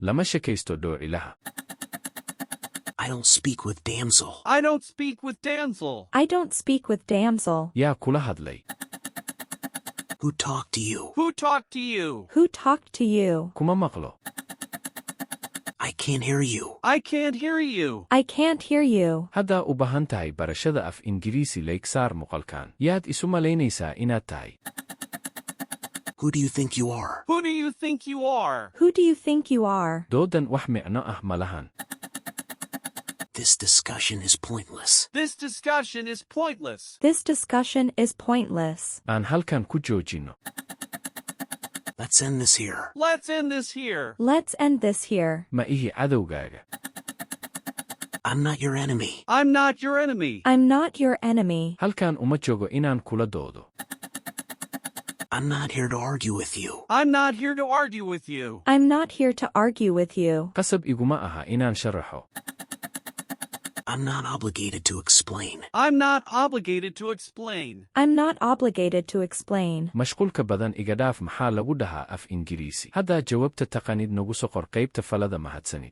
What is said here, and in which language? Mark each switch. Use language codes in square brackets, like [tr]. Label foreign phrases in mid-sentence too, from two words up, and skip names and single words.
[so] lama sheekaysto dhoocilaha. [en] I don't speak with damsel. I don't speak with damsel. I don't speak with damsel. [so] Yaa kula hadlay. [en] Who talked to you? Who talked to you? Who talked to you? [so] Kuma maqlo. [en] I can't hear you. I can't hear you. I can't hear you. [so] Haddaa u baahan tahay barashada af Ingiriisi leegsaar muqalkaan. Yaad isu malaynaysaa inaad tahay. [en] Who do you think you are? Who do you think you are? Who do you think you are? [so] Doodan wax micno ah malahan. [en] This discussion is pointless. This discussion is pointless. This discussion is pointless. [so] Aan halkan ku joojino. [en] Let's end this here. Let's end this here. Let's end this here. [so] Ma ihi cadowgaaga. [en] I'm not your enemy. I'm not your enemy. I'm not your enemy. [so] Halkan uma joogo inaan kula doodo. [en] I'm not here to argue with you. I'm not here to argue with you. I'm not here to argue with you. [so] Qasab iguma aha inaan sharaxo. [en] I'm not obligated to explain. I'm not obligated to explain. I'm not obligated to explain. [so] Mashquulka badan iga dhaaf maxaa lagu dhahaa af Ingiriisi. Haddaa jawaabta taqanid nagu soo qor qaybta falada mahadsanid.